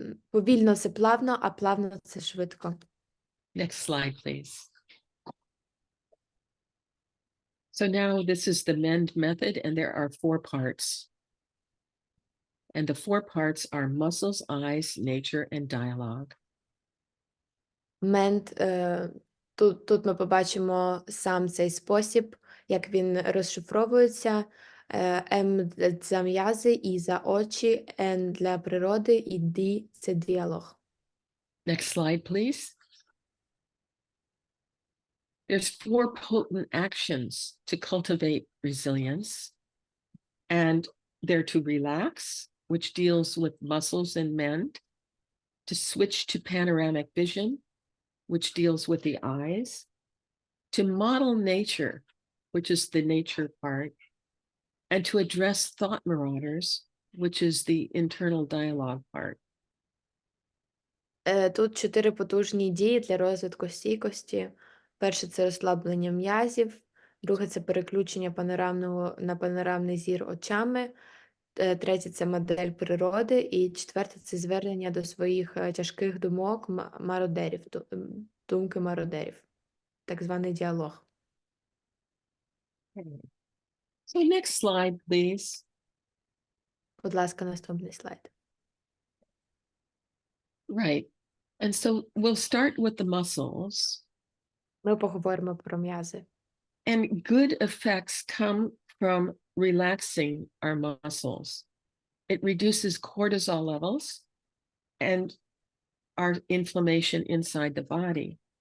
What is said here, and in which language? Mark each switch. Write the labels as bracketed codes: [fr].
[uk] повільно це плавно, а плавно це швидко. [en] Next slide, please. So now this is the MEND method, and there are 4 parts. And the 4 parts are muscles, eyes, nature, and dialogue. [uk] Мент, тут ми побачимо сам цей спосіб, як він розшифровується. М за м'язи, І за очі, Н для природи і Д – це діалог. [en] Next slide, please. There's 4 potent actions to cultivate resilience, and they're to relax, which deals with muscles and mend, to switch to panoramic vision, which deals with the eyes, to model nature, which is the nature part, and to address thought marauders, which is the internal dialogue part. [uk] Тут 4 потужні дії для розвитку стійкості. Перше – це розслаблення м'язів. Друге – це переключення на панорамний зір очами. Третє – це модель природи. І четверте – це звернення до своїх тяжких думок мародерів, думки мародерів. Так званий діалог. [en] So next slide, please. [uk] Будь ласка, наступний слайд. [en] Right. And so we'll start with the muscles. [uk] Ми поговоримо про м'язи. [en] And good effects come from relaxing our muscles. It reduces cortisol levels and our inflammation inside the body.